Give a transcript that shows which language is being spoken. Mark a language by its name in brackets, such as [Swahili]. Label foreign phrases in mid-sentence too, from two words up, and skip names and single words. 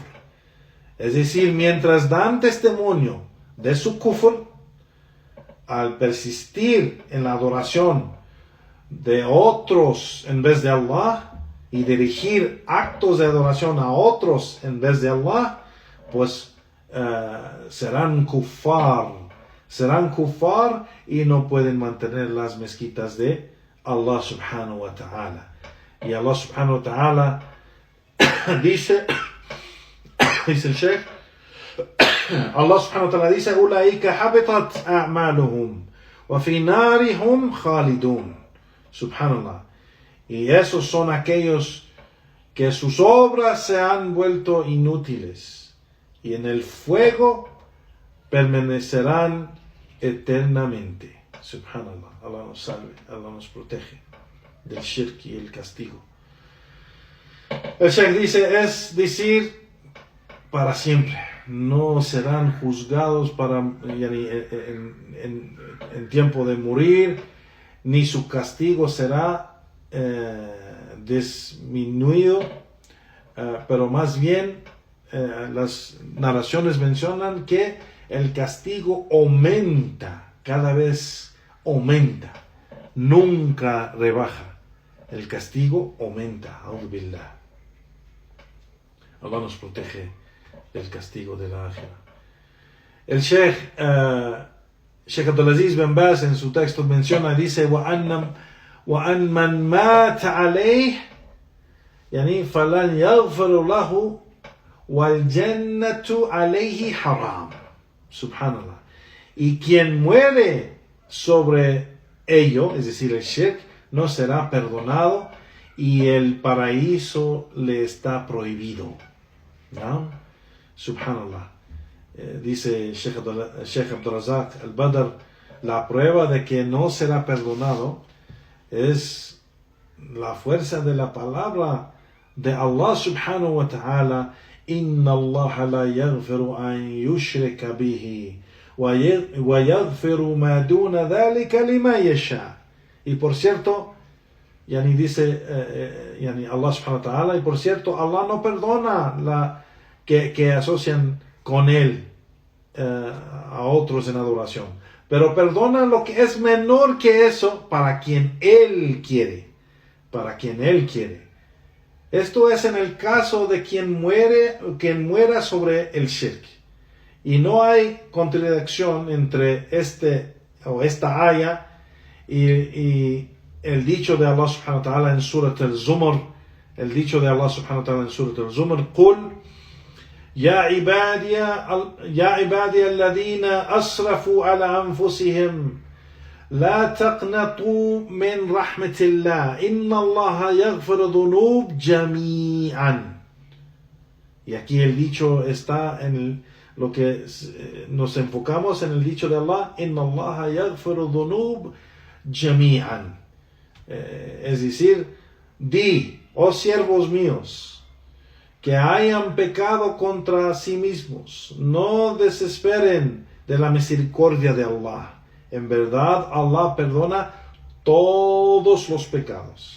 [Spanish] Es decir, mientras dan testimonio de su kufr, al persistir en la adoración de otros en vez de Allah y dirigir actos de adoración a otros en vez de Allah, pues serán kufar y no pueden mantener las mezquitas de Allah [Arabic] سبحانه وتعالى. [Spanish] Y Allah [Arabic] سبحانه وتعالى [Spanish] dice el Sheikh, Allah [Arabic] سبحانه وتعالى [Spanish] dice, [Arabic] أولئك حبطت أعمالهم وفي النار هم خالدون. [Spanish] Subhanallah. Y esos son aquellos que sus obras se han vuelto inútiles y en el fuego permanecerán eternamente. Subhanallah. Allah nos salve, Allah nos protege del shirk y el castigo. El Sheikh dice, es decir, para siempre. No serán juzgados en tiempo de morir, ni su castigo será disminuido, pero más bien las narraciones mencionan que el castigo aumenta, cada vez aumenta, nunca rebaja. El castigo aumenta. [Arabic] أعوذ بالله. [Spanish] Allah nos protege del castigo de la ákhira. El Sheikh Abdulaziz bin Baz en su texto menciona, dice, [Arabic] وَأَنْ مَنْ مَاتَ عَلَيْهِ فَلَنْ يَغْفَرُ لَهُ وَالْجَنَّةُ عَلَيْهِ حَرَامٌ. [Spanish] Subhanallah. Y quien muere sobre ello, es decir, el shirk, no será perdonado y el paraíso le está prohibido. ¿No? Subhanallah. dice Sheikh Abdul Razak al-Badr, la prueba de que no será perdonado es la fuerza de la palabra de Allah [Arabic] سبحانه وتعالى: إن الله لا يغفر أن يشرك به ويغفر ما دون ذلك لمن يشاء. [Spanish] Y por cierto, dice Allah [Arabic] سبحانه وتعالى, [Spanish] y por cierto, Allah no perdona que asocian con él a otros en adoración, pero perdona lo que es menor que eso para quien él quiere. Esto es en el caso de quien muera sobre el shirk. Y no hay contradicción entre esta aya y el dicho de Allah [Arabic] سبحانه وتعالى [Spanish] en Surat al-Zumar. El dicho de Allah [Arabic] سبحانه وتعالى [Spanish] en Surat al-Zumar: [Arabic] قُلْ يا عبادي الذين أسرفوا على أنفسهم لا تقنطوا من رحمة الله إن الله يغفر الذنوب جميعا. [Spanish] Y aquí el dicho está en lo que nos enfocamos en el dicho de Allah: [Arabic] إن الله يغفر الذنوب جميعا. [Spanish] Es decir, di, oh siervos míos, que hayan pecado contra sí mismos, no desesperen de la misericordia de Allah. En verdad, Allah perdona todos los pecados.